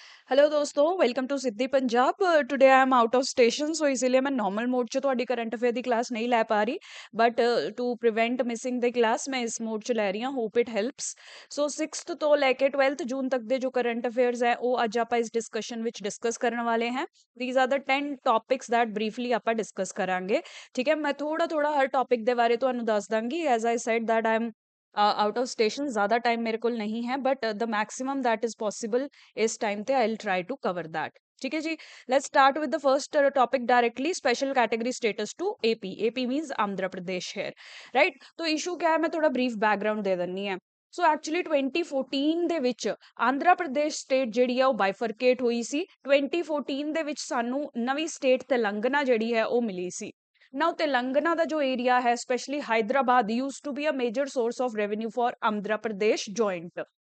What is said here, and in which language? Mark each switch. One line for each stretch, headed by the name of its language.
English: Hello दोस्तों, welcome to Siddhi Punjab. Today I am out of station, so
Hindi: इसीलिए मैं
English: normal mode
Punjabi: 'ਚ ਤੁਹਾਡੀ ਕਰੰਟ ਅਫੇਅਰ ਦੀ ਕਲਾਸ ਨਹੀਂ ਲੈ ਪਾ ਰਹੀ।
English: but to prevent missing the class
Punjabi: ਮੈਂ ਇਸ ਮੋਡ 'ਚ ਲੈ ਰਹੀ ਹਾਂ।
English: Hope it helps.
Punjabi: So 6th ਤੋਂ ਲੈ ਕੇ 12th ਜੂਨ ਤੱਕ ਦੇ ਜੋ ਕਰੰਟ ਅਫੇਅਰਸ ਹੈ ਉਹ ਅੱਜ ਆਪਾਂ ਇਸ ਡਿਸਕਸ਼ਨ ਵਿੱਚ ਡਿਸਕਸ ਕਰਨ ਵਾਲੇ ਹਾਂ।
English: these are the 10 topics that briefly
Punjabi: ਆਪਾਂ ਡਿਸਕਸ ਕਰਾਂਗੇ। ਠੀਕ ਹੈ, ਮੈਂ ਥੋੜਾ ਥੋੜਾ ਹਰ ਟੌਪਿਕ ਦੇ ਬਾਰੇ ਤੁਹਾਨੂੰ ਦੱਸ ਦਾਂਗੀ।
English: as I said that I am out of station,
Hindi: ज़्यादा टाइम मेरे को नहीं है,
English: But the maximum that is possible इस time पे I will try to cover that.
Hindi: ठीक है जी,
English: Let's start with the first topic directly. Special category status to AP. AP means
Hindi: Andhra Pradesh है, राइट। तो इशू क्या है, मैं थोड़ा ब्रीफ बैकग्राउंड दे दिंदी है।
English: so actually
Punjabi: 2014 ਦੇ ਵਿੱਚ ਆਂਧਰਾ ਪ੍ਰਦੇਸ਼ ਸਟੇਟ ਜਿਹੜੀ ਆ ਉਹ ਬਾਈਫਰਕੇਟ ਹੋਈ ਸੀ। 2014 ਦੇ ਵਿੱਚ ਸਾਨੂੰ ਨਵੀਂ ਸਟੇਟ ਤੇਲੰਗਾਨਾ ਜਿਹੜੀ ਹੈ ਉਹ ਮਿਲੀ ਸੀ।
English: now Telangana
Punjabi: ਦਾ ਜੋ ਏਰੀਆ ਹੈ,
English: Specially Hyderabad used to be a major source of revenue for Andhra Pradesh joint.